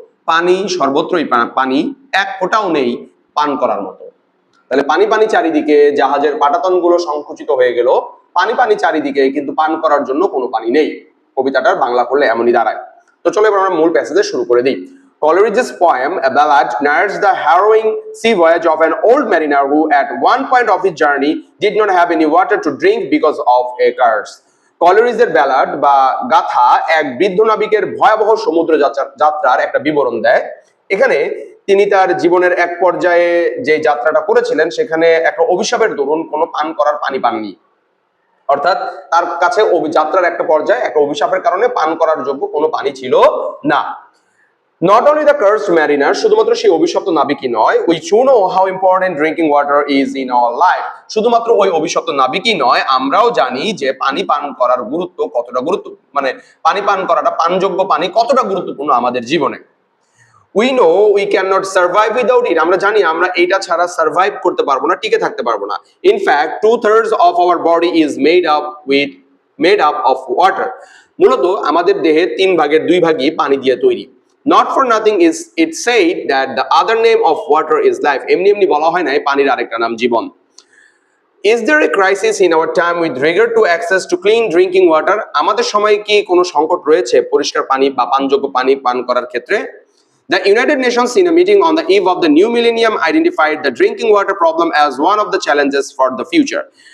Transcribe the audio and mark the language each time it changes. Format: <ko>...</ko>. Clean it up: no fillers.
<bn>পানি সর্বত্রই পানি, এক ফোঁটাও নেই পান করার মতো। তাহলে পানি পানি চারিদিকে, জাহাজের পাটাতন গুলো সংকুচিত হয়ে গেল, পানি পানি চারিদিকে, কিন্তু পান করার জন্য কোনো পানি নেই। কবিতাটার বাংলা করলে এমনই দাঁড়ায়। তো চলো এবার আমরা মূল প্যাসেজে শুরু করে দিই।</bn> <en>Coleridge's poem, a ballad, narrates the harrowing sea voyage of an old mariner who, at one point of his journey, did not have any water to drink because of a curse.</en> <bn>কলেরিজের ballad বা গাথা এক বৃদ্ধ নাবিকের ভয়াবহ সমুদ্র যাত্রার একটা বিবরণ দেয়। এখানে তিনি তার জীবনের এক পর্যায়ে যে যাত্রাটা করেছিলেন সেখানে একটা অভিশাপের দরুন কোনো পান করার পানি পাননি। অর্থাৎ তার কাছে যাত্রার একটা পর্যায়ে একটা অভিশাপের কারণে পান করার যোগ্য কোনো পানি ছিল না।</bn> <en>Not only the cursed mariner,</en> <bn>শুধুমাত্র সেই অভিশপ্ত নাবিকই নয়,</bn> <en>we too know how important drinking water is in our life.</en> <bn>শুধুমাত্র ওই অভিশপ্ত নাবিকই নয়, আমরাও জানি যে পানি পান করার গুরুত্ব কতটা পানি পান করাটা, পানযোগ্য পানি কতটা গুরুত্বপূর্ণ আমাদের জীবনে।</bn> <en>We know we cannot survive without it.</en> <bn>আমরা জানি আমরা এটা ছাড়া সার্ভাইভ করতে পারবো না, টিকে থাকতে পারবো না।</bn> <en>In fact, 2/3 of our body is made up of water.</en> <bn>মূলত আমাদের দেহে 3 ভাগের 2 ভাগই পানি দিয়ে তৈরি।</bn> <en>Not for nothing is it said that the other name of water is life.</en> <bn>এমনি বলা হয় না পানির আরেকটা নাম জীবন।</bn> <en>Is there a crisis in our time with regard to access to clean drinking water?</en> <bn>আমাদের সময় কি কোনো সংকট রয়েছে পরিষ্কার পানি বা পানযোগ্য পানি পান করার ক্ষেত্রে?</bn> <en>The United Nations, in a meeting on the eve of the new millennium, identified the drinking water problem as one of the challenges for the future.</en>